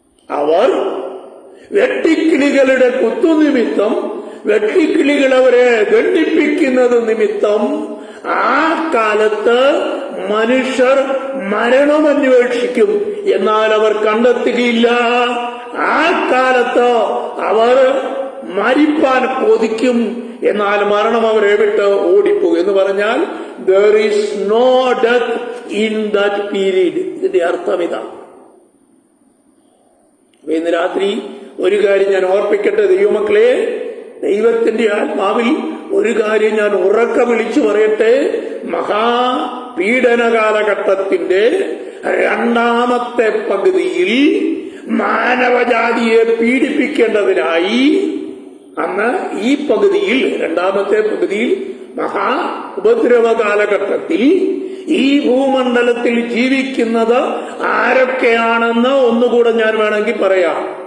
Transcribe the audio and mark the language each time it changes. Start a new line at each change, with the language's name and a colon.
Malayalam: അവർ വെട്ടിക്കിളികളുടെ കുത്തുനിമിത്തം, വെട്ടിക്കിളികൾ അവരെ ദണ്ഡിപ്പിക്കുന്നത് നിമിത്തം ആ കാലത്ത് മനുഷ്യർ മരണം അന്വേഷിക്കും, എന്നാൽ അവർ കണ്ടെത്തുകയില്ല. ആ കാലത്ത് അവർ മരിപ്പാൻ കൊതിക്കും, എന്നാൽ മരണം അവരെ വിട്ട് ഓടിപ്പോകും. എന്ന് പറഞ്ഞാൽ
English: there is no death in that period.
Malayalam: ഇതിന്റെ അർത്ഥം ഇതാണ്. ഇന്ന് രാത്രി ഒരു കാര്യം ഞാൻ ഓർപ്പിക്കട്ടെ ദൈവമക്കളെ, ദൈവത്തിന്റെ ആത്മാവിൽ ഒരു കാര്യം ഞാൻ ഉറക്ക വിളിച്ചു പറയട്ടെ. മഹാപീഡന കാലഘട്ടത്തിന്റെ 2-ാമത്തെ പകുതിയിൽ മാനവജാതിയെ പീഡിപ്പിക്കേണ്ടതിനായി അന്ന് ഈ പകുതിയിൽ, 2-ാമത്തെ പകുതിയിൽ, മഹാ ഉപദ്രവ കാലഘട്ടത്തിൽ ഈ ഭൂമണ്ഡലത്തിൽ ജീവിക്കുന്നത് ആരൊക്കെയാണെന്ന് ഒന്നുകൂടെ ഞാൻ വേണമെങ്കിൽ പറയാം.